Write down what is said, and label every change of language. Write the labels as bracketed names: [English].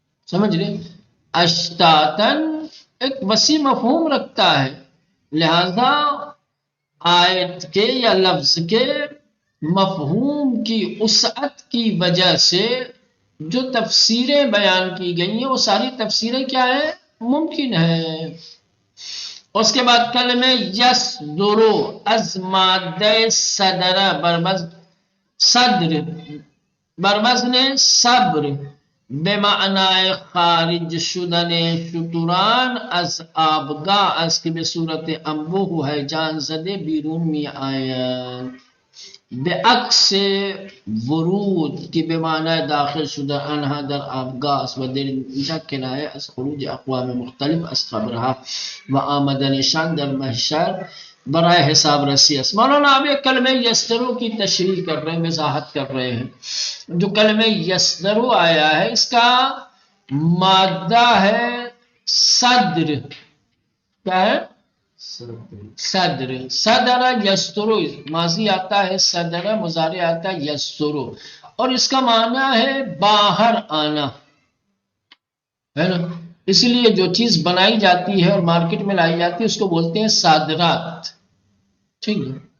[Urdu] سمجھ رہے؟ اشتاتن ایک وسیع مفہوم رکھتا ہے، لہذا آیت کے یا لفظ کے مفہوم کی وسعت کی وجہ سے جو تفسیریں بیان کی گئی ہیں وہ ساری تفسیریں کیا ہیں، ممکن ہیں. [Persian] اس کے بعد کلمہ یصدر از مادہ صدر صدر برمزن صبر بمعنی خارج شدن شتران از آبگاه است که به صورت انبوه و هیجان زده بیرون می آید، به عکس ورود که به معنی داخل شده آنها در آبگاه است و در اینجا کنایه از خروج اقوام مختلف از خبرها و آمدنشان در محشر برای حساب رسی است. [Urdu] مولانا اب ایک کلمہ یسدرو کی تشریح کر رہے ہیں، وضاحت کر رہے ہیں. جو کلمہ یسدرو آیا ہے اس کا مادہ ہے صدر. کیا ہے؟ صدر. صدر یسترو ماضی آتا ہے، صدر مضارع آتا ہے یسترو، اور اس کا معنی ہے باہر آنا، ہے نا؟ اس لیے جو چیز بنائی جاتی ہے اور مارکیٹ میں لائی جاتی ہے اس کو بولتے ہیں صادرات. ٹھیک ہے.